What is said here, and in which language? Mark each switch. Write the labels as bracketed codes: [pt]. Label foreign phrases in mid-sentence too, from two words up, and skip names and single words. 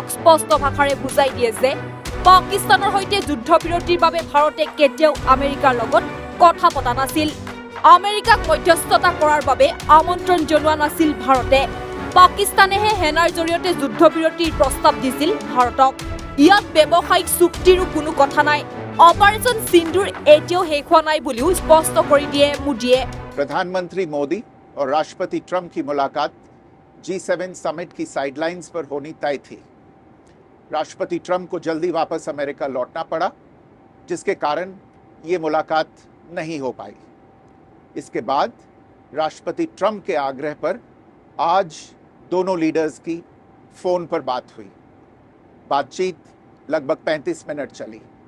[as] স্পষ্ট ভাষাৰে বুজাই দিয়ে যে পাকিস্তানৰ সৈতে যুদ্ধবিৰতিৰ বাবে ভাৰতে কেতিয়াও আমেৰিকাৰ লগত কথা পতা নাছিল আমেৰিকাক মধ্যস্থতা কৰাৰ বাবে আমন্ত্ৰণ জনোৱা নাছিল ভাৰতে পাকিস্তানেহে সেনাৰ জৰিয়তে যুদ্ধবিৰতিৰ প্ৰস্তাৱ দিছিল ভাৰতক ইয়াত ব্যৱসায়িক চুক্তিৰো কোনো কথা নাই অপাৰেচন সিন্দুৰ এতিয়াও শেষ হোৱা নাই বুলিও স্পষ্ট কৰি দিয়ে মোদীয়ে [hi] प्रधानमंत्री मोदी और राष्ट्रपति ट्रंप की मुलाकात G7 समिट की साइडलाइंस पर होनी तय थी राष्ट्रपति ट्रंप को जल्दी वापस अमेरिका लौटना पड़ा जिसके कारण ये मुलाकात नहीं हो पाई इसके बाद राष्ट्रपति ट्रंप के आग्रह पर आज दोनों लीडर्स की फ़ोन पर बात हुई बातचीत लगभग 35 मिनट चली